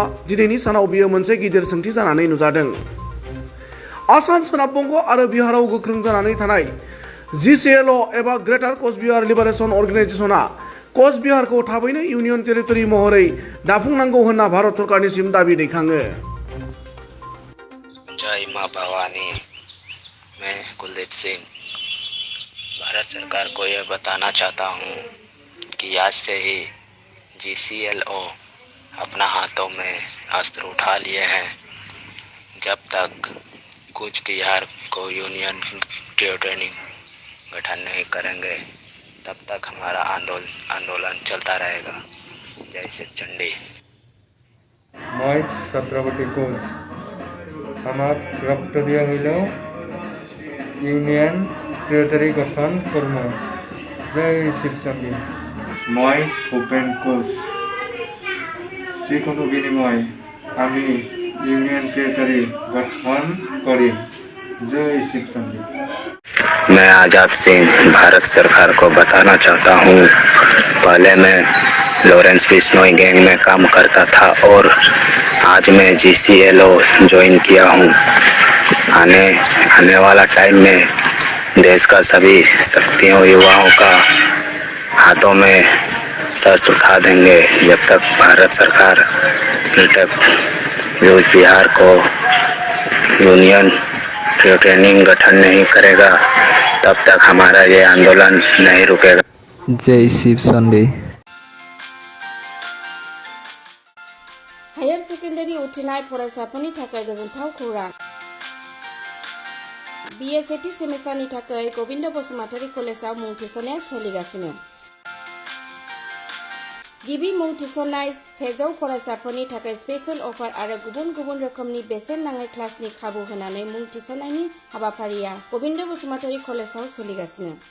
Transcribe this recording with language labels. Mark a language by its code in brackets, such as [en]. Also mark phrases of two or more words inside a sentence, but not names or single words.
[brx] दिनैनि सानाव बियो मोनसे गिदिर सोंथि जानानै नुजादों। आसाम, सोनाब बंग आरो बिहाराव गोख्रों जानानै थानाय GCLA एबा ग्रेटार कच बिहार लिबारेशन अर्गेनाइजेशना कच बिहारखौ थाबैनो [en] union territory [brx] महरै दाफुंनांगौ होनना भारत सरकारनिसिम दाबी दैखाङो। [hi] जय मां भवानी। मैं कुलदीप सिंह भारत सरकार को यह बताना चाहता हूँ कि आज से ही GCLA अपना हाथों में अस्त्र उठा लिए हैं। जब तक कूच बिहार को [en] union territory [hi] गठन नहीं करेंगे तब तक हमारा आंदोलन चलता रहेगा। जय श्री चंडी। [as] मैं छत्रपति कोच আমাক ৰক্ত দিয়া हইলেও [en] union territory [as] গঠন করম। জয় শিবচন্ডী। मैं ভূপেন কোচ যিকোনো বিনিময় আমি [en] union territory [as] গঠন করি। [hi] जय शिवचंडी। मैं आजाद सिंह भारत सरकार को बताना चाहता हूँ, पहले मैं लॉरेंस बिश्नोई गैंग में काम करता था और आज मैं GCLA ज्वाइन किया हूँ। आने वाला टाइम में देश का सभी शक्तियों युवाओं का हाथों में शस्त्र उठा देंगे। जब तक भारत सरकार कूच बिहार को [en] union territory [hi] गठन नहीं करेगा तब तक हमारा ये आंदोलन नहीं रुकेगा। जय शिवचंडी। [en] higher secondary [brx] उथ्रिनाय फरायसाफोरनि थाखाय गोजोनथाव खौरां। BA सेथि सेमिस्टारनि थाखाय गोविंद बसुमतारी कलेजाव मुं थिसननाया सोलिगासिनो। गिबि मुं थिसननाय 100 फरायसाफोरनि थाखाय [en] special offer [brx] आरो गुबुन गुबुन रोखोमनि बेसेन नाङै क्लासनि खाबु होनानै मुं थिसननायनि हाबाफारिया गोविंद बसुमतारी कलेजाव सोलिगासिनो।